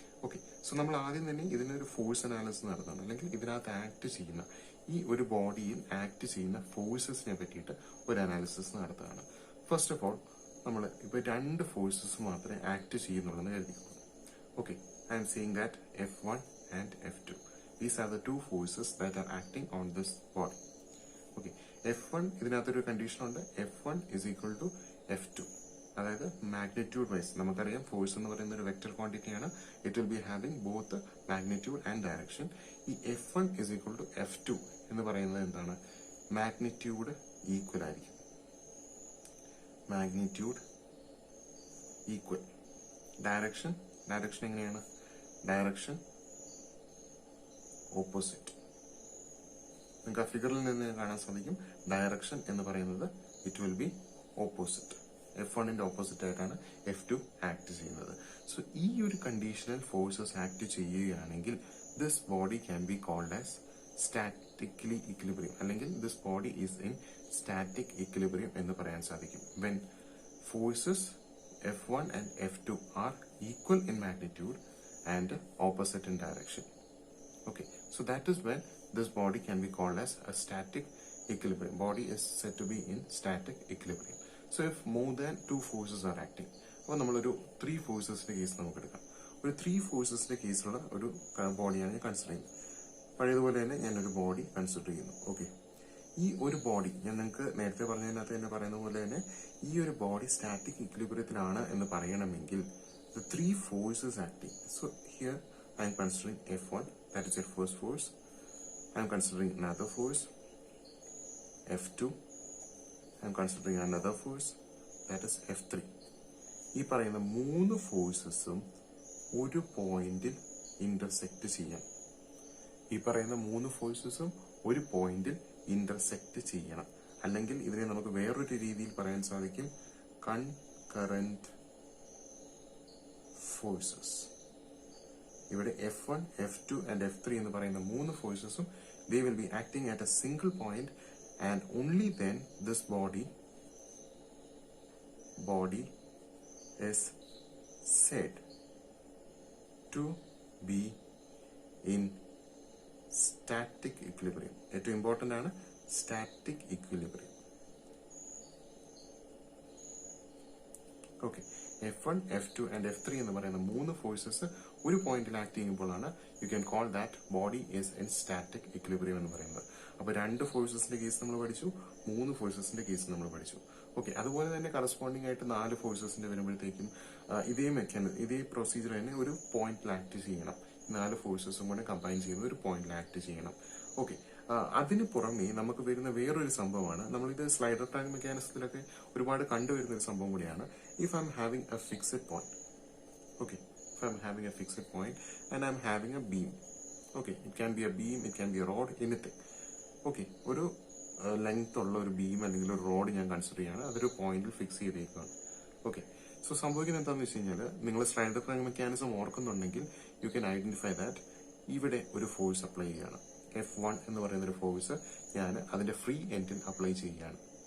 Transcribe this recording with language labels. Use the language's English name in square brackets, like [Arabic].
[Malayalam] Okay, so നമ്മൾ ആദ്യം തന്നെ ഇതിനൊരു ഫോഴ്സ് അനാലിസിസ് നടത്തണം, അല്ലെങ്കിൽ ഇതിനകത്ത് ആക്ട് ചെയ്യുന്ന ഈ ഒരു ബോഡിയിൽ ആക്ട് ചെയ്യുന്ന ഫോഴ്സസിനെ പറ്റിയിട്ട് ഒരു അനാലിസിസ് നടത്തുകയാണ്. ഫസ്റ്റ് ഓഫ് ഓൾ നമ്മൾ ഇപ്പൊ രണ്ട് ഫോഴ്സസ് മാത്രമേ ആക്ട് ചെയ്യുന്നുള്ളൂ കരുതിക്കുന്നു. [English] Okay, I'm seeing that F1 and F2. These are the two forces that are acting on this body. Okay, F1 [Malayalam] ഇതിനകത്തൊരു കണ്ടീഷൻ ഉണ്ട്. [English] F1 is equal to F2. [Malayalam] അതായത് magnitude vice നമുക്കറിയാം force എന്ന് പറയുന്ന ഒരു vector ക്വാണ്ടിറ്റിയാണ്. [English] It will be having both magnitude and direction. [Malayalam] ഈ [English] F1 is equal to F2 [Malayalam] എന്ന് പറയുന്നത് എന്താണ്? മാഗ്നിറ്റ്യൂഡ് ഈക്വൽ ആയിരിക്കും. Magnitude equal. ഡയറക്ഷൻ എങ്ങനെയാണ്? Direction opposite. നിങ്ങൾക്ക് ആ ഫിഗറിൽ നിന്ന് കാണാൻ സാധിക്കും. ഡയറക്ഷൻ എന്ന് പറയുന്നത് [English] It will be opposite. [Malayalam] F1ന്റെ opposite ആയിട്ടാണ് F2 ആക്ട് ചെയ്യുന്നത്. സോ ഈ ഒരു കണ്ടീഷണൽ ഫോഴ്സസ് ആക്ട് ചെയ്യുകയാണെങ്കിൽ [English] this body can be called as statically equilibrium, [Malayalam] അല്ലെങ്കിൽ [English] this body is in static equilibrium [Malayalam] എന്ന് പറയാൻ സാധിക്കും. [English] When forces F1 and F2 are equal in magnitude and opposite in direction. Okay, so that is when this body can be called as a static equilibrium. Body is said to be in static equilibrium. So if more than two forces are acting, [Malayalam] അപ്പോൾ നമ്മളൊരു 3 ഫോഴ്സസിന്റെ case നമുക്ക് എടുക്കാം. ഒരു 3 ഫോഴ്സസിന്റെ കേസിലുള്ള ഒരു ബോഡിയാണ് ഞാൻ consider ചെയ്യുന്നത്. പഴയതുപോലെ തന്നെ ഞാനൊരു ബോഡി കൺസിഡർ ചെയ്യുന്നു. ഓക്കെ, ഈ ഒരു ബോഡി ഞാൻ നിങ്ങൾക്ക് നേരത്തെ പറഞ്ഞതിനകത്ത് തന്നെ പറയുന്ന പോലെ തന്നെ ഈ ഒരു ബോഡി സ്റ്റാറ്റിക് ഇക്വിലിബ്രിയത്തിലാണ് എന്ന് പറയണമെങ്കിൽ [English] the 3 forces acting. So here I am considering F1, that is your first force. I am considering another force, F2. I am considering another force, that is F3. [Malayalam] ഈ പറയുന്ന 3 ഫോഴ്സസും ഒരു പോയിന്റിൽ ഇന്റർസെക്ട് ചെയ്യാം. ഈ പറയുന്ന 3 ഫോഴ്സസും ഒരു പോയിന്റിൽ ഇന്റർസെക്ട് ചെയ്യണം. അല്ലെങ്കിൽ ഇതിനെ നമുക്ക് വേറൊരു രീതിയിൽ പറയാൻ സാധിക്കും, കൺകറന്റ് ഫോഴ്സസ്. ഇവിടെ F1, F2 and F3 എന്ന് പറയുന്ന 3 ഫോഴ്സസും [English] they will be acting at a single point, and only then this body is said to be in static equilibrium. [Malayalam] ഏറ്റവും ഇമ്പോർട്ടന്റ് ആണ് static equilibrium. Okay, F1, F2 and F3 എന്ന് പറയുന്ന 3 forces ഒരു പോയിന്റിൽ act ചെയ്യുമ്പോഴാണ് [English] you can call that body is in static equilibrium [Malayalam] എന്ന് പറയുന്നത്. അപ്പൊ 2 ഫോഴ്സസിന്റെ കേസ് നമ്മൾ പഠിച്ചു, 3 ഫോഴ്സസിന്റെ കേസ് നമ്മൾ പഠിച്ചു. ഓക്കെ, അതുപോലെ തന്നെ കറസ്പോണ്ടിങ് ആയിട്ട് 4 ഫോഴ്സസിന്റെ വരുമ്പോഴത്തേക്കും ഇതേ പ്രൊസീജിയർ തന്നെ ഒരു പോയിന്റിൽ ആക്ട് ചെയ്യണം. 4 ഫോഴ്സസും കൂടെ കമ്പൈൻ ചെയ്യുന്ന ഒരു പോയിന്റിൽ ആക്ട് ചെയ്യണം. ഓക്കെ, അതിന് പുറമെ നമുക്ക് വരുന്ന വേറൊരു സംഭവമാണ്, നമ്മളിത് സ്ലൈഡർ ട്രാങ്ക് മെക്കാനിസത്തിലൊക്കെ ഒരുപാട് കണ്ടുവരുന്ന ഒരു സംഭവം കൂടിയാണ്. [English] If I'm having a fixed point, okay, if I'm having a fixed point and I'm having a beam, okay, it can be a beam, it can be a rod, anything. [Malayalam] Okay, ഒരു length ഉള്ള ഒരു beam അല്ലെങ്കിൽ ഒരു road ഞാൻ consider ചെയ്യാണ്, അതൊരു പോയിന്റിൽ fix ചെയ്തേക്കാണ്. Okay, so സംഭവിക്കുന്നത് എന്താണെന്ന് വെച്ച് കഴിഞ്ഞാൽ, നിങ്ങൾ സ്ലൈഡർ ട്രാങ്ക് മെക്കാനിസം ഓർക്കുന്നുണ്ടെങ്കിൽ [English] you can identify that [Malayalam] ഇവിടെ ഒരു ഫോഴ്സ് അപ്ലൈ ചെയ്യാണ്. F1 എന്ന് പറയുന്ന ഒരു ഫോഴ്സ് ഞാൻ അതിന്റെ ഫ്രീ എൻഡിൽ അപ്ലൈ ചെയ്യുകയാണ്.